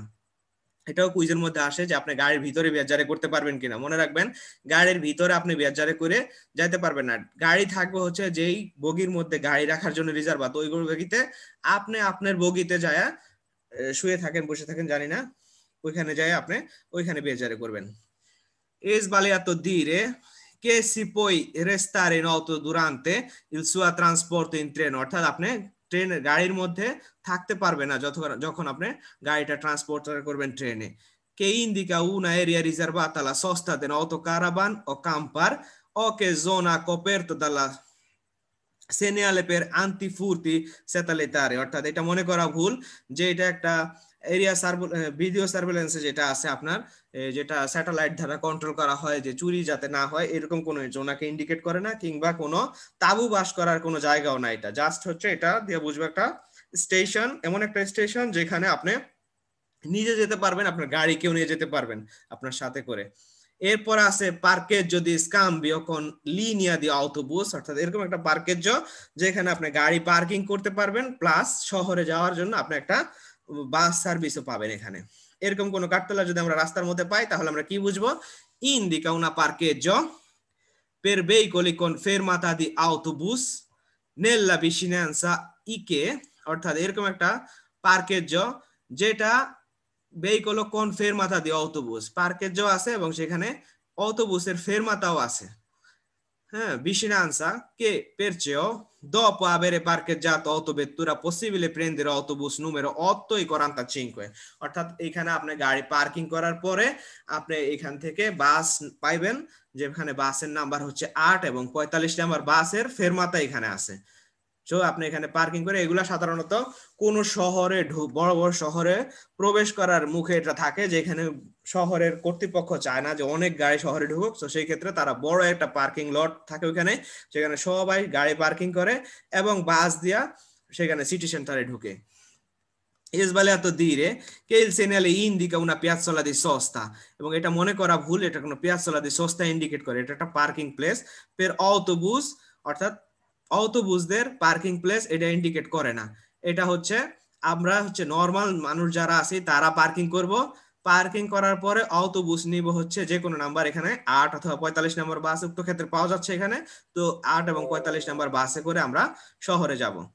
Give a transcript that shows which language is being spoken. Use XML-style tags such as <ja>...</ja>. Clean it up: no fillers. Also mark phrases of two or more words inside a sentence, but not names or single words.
<bn>এটাও কুইজের মধ্যে আসে যে আপনি গাড়ির ভিতরে বেজারে করতে পারবেন কিনা। মনে রাখবেন, গাড়ির ভিতরে আপনি বেজারে করে যাইতে পারবেন না। গাড়ি থাকবে হচ্ছে যেই বগির মধ্যে গাড়ি রাখার জন্য রিজার্ভ আছে ওই বগিতে, আপনি আপনার বগিতে যায় শুয়ে থাকেন, বসে থাকেন জানি না, ওইখানে যায় আপনি ওইখানে বেজারে করবেন।</bn> <it>è sbagliato dire che si può restare in auto durante il suo trasporto in treno,</it> <bn>অর্থাৎ আপনি গাড়ির মধ্যে থাকতে পারবে না যখন আপনি গাড়িটা ট্রান্সপোর্ট করবেন ট্রেনে।</bn> <it>che indica una area riservata alla sosta di un autocaravan o camper o che zona coperta dalla segnale per antifurti satellitari,</it> <bn>অর্থাৎ এটা মনে করা ভুল যে এটা একটা এরিয়া ভিডিও সার্ভেলেন্সে যেটা আছে আপনার, যেটা স্যাটেলাইট দ্বারা কন্ট্রোল করা হয় যে চুরি যাতে না হয়, এরকম কোনো জোনাকে ইন্ডিকেট করে না, কিংবা কোনো তাঁবু বাস করার কোনো জায়গাও না। এটা জাস্ট হচ্ছে এটা দিয়ে বুঝবো একটা স্টেশন, এমন একটা স্টেশন যেখানে আপনি নিজে যেতে পারবেন, আপনার গাড়ি কেউ নিয়ে যেতে পারবেন আপনার সাথে করে। এরপর আছে</bn> <it>parcheggio di scambio con linea di autobus,</it> <bn>অর্থাৎ এরকম একটা parcheggio যেখানে আপনি গাড়ি পার্কিং করতে পারবেন, প্লাস শহরে যাওয়ার জন্য আপনি একটা বাস সার্ভিসও পাবেন এখানে। এরকম কোনো কার্টলা যদি আমরা রাস্তার মধ্যে পাই তাহলে আমরা কি বুঝবো?</bn> <it>indica una parcheggio per veicoli con fermata di autobus nella vicinanza che,</it> <bn>অর্থাৎ এরকম একটা parcheggio যেটা</bn> <it>veicolo con fermata di autobus,</it> <bn>parcheggio আছে এবং সেখানে অটোবুসের ফেরমাতাও আছে। হ্যাঁ,</bn> <it>vicinanza che perciò dopo avere parcheggiato autovettura possibile prendere autobus numero 8 e 45,</it> <bn>অর্থাৎ এখানে আপনি গাড়ি পার্কিং করার পরে আপনি এখান থেকে বাস পাইবেন, যেখানে বাসের নাম্বার হচ্ছে 8 এবং 45 নাম্বার বাসের ফেরমাতা এখানে আছে। আপনি এখানে পার্কিং করে, এগুলা সাধারণত কোন শহরে বড় বড় শহরে প্রবেশ করার মুখে এটা থাকে, যেখানে শহরের কর্তৃপক্ষ চায় না যে অনেক গাড়ি শহরে ঢুকুক, তো সেই ক্ষেত্রে তারা বড় একটা পার্কিং লট থাকে ওখানে, সেখানে সবাই গাড়ি পার্কিং করে এবং বাস দিয়া সেখানে সিটি সেন্টারে ঢুকে।</bn> <it>è sbagliato dire che il segnale indica una piazzola di sosta,</it> <bn>এবং এটা মনে করা ভুল, এটা কোনো</bn> <it>piazzola di sosta</it> <bn>ইন্ডিকেট করে, এটা একটা পার্কিং প্লেস</bn> <it>per autobus,</it> <bn>অর্থাৎ অটোবুসদের পার্কিং প্লেস এটা ইন্ডিকেট করে না। এটা হচ্ছে আমরা হচ্ছে নরমাল মানুষ যারা আছি তারা পার্কিং করব, পার্কিং করার পরে অটোবুস নিব হচ্ছে যে কোনো নাম্বার, এখানে 8 অথবা 45 নাম্বার বাস উক্ত ক্ষেত্রে পাওয়া যাচ্ছে এখানে, তো 8 এবং 45 নাম্বার বাসে করে আমরা শহরে যাব।</bn>